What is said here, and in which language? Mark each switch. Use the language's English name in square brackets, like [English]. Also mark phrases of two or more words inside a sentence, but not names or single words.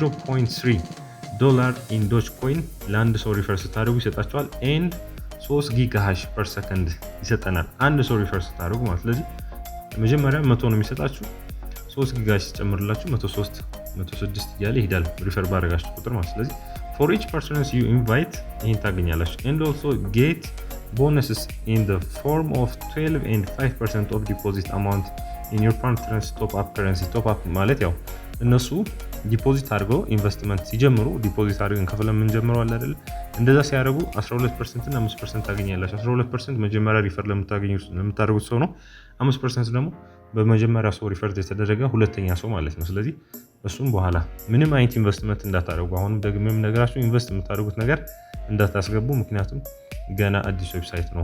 [English] $0.3 in doge coin [Amharic] ለአንድ ሰው ሪፈር ስታደርጉ ይሰጣቸዋል። [English] and 3 gigahash per second [Amharic] ይሰጠናል አንድ ሰው ሪፈር ስታደርጉ ማለት። ስለዚህ መጀመሪያ 100 ነው የሚሰጣችሁ፣ 3 ጊጋሃሽ ሲጨምርላችሁ 103 106 እያለ ይሄዳል ሪፈር ባደረጋችሁ ቁጥር ማለት። ስለዚህ [English] for each person you invite [Amharic] ይሄን ታገኛላችሁ [English] and also get bonuses in the form of 12 and 5% of deposit amount in your partner's top up [Amharic] currency top up ማለት ያው እነሱ ዲፖዚት አድርገው ኢንቨስትመንት ሲጀምሩ ዲፖዚት አድርገን ከፍለን ምን ጀምረው አለ አይደል እንደዛ ሲያደርጉ 12% እና 5% ታገኛላችሁ 12% መጀመሪያ ሪፈር ለምታደርጉት ሰው ነው 5% ደግሞ በመጀመሪያ ሰው ሪፈር የተደረገ ሁለተኛ ሰው ማለት ነው ስለዚህ እሱም በኋላ ምንም አይነት ኢንቨስትመንት እንዳታደርጉ አሁን ደግሞም ነገራችሁ ኢንቨስት የምታደርጉት ነገር እንዳታስገቡ ምክንያቱም ገና አዲስ ዌብሳይት ነው